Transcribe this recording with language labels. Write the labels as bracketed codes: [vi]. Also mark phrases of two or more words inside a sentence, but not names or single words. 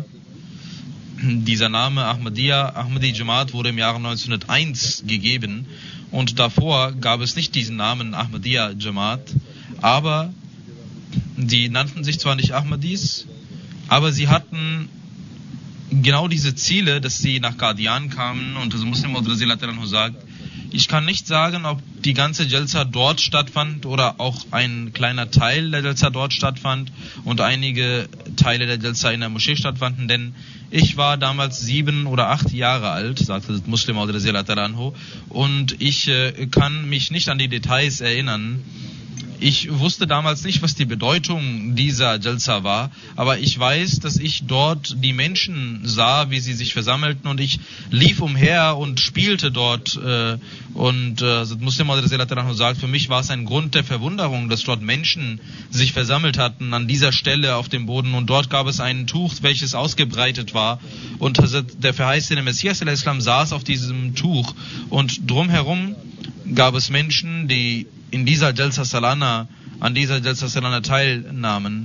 [de] Dieser Name Ahmadi Jamaat wurde im Jahre 1901 gegeben, und davor gab es nicht diesen Namen Ahmadiyya Jamaat, aber die nannten sich zwar nicht Ahmadis, aber sie hatten genau diese Ziele, dass sie nach Qadian kamen, und das Muslim Maud [ar] رضي الله عنه [de] sagt, ich kann nicht sagen, ob die ganze Jalsa dort stattfand oder auch ein kleiner Teil der Jalsa dort stattfand und einige Teile der Jalsa in der Moschee stattfanden, denn ich war damals 7 oder 8 Jahre alt, sagte Muslim Maud [ar] رضي الله عنه, [de] und ich kann mich nicht an die Details erinnern. Ich wusste damals nicht, was die Bedeutung dieser Jalsa war, aber ich weiß, dass ich dort die Menschen sah, wie sie sich versammelten, und ich lief umher und spielte dort, und Muslim Maud [ar] رضي الله عنه [de] sagt, für mich war es ein Grund der Verwunderung, dass dort Menschen sich versammelt hatten an dieser Stelle auf dem Boden, und dort gab es ein Tuch, welches ausgebreitet war, und der verheißene Messias al-Islam saß auf diesem Tuch, und drumherum gab es Menschen, die in dieser [ur] جلسہ سالانہ, [de] an dieser [ur] جلسہ سالانہ [de] teilnahmen.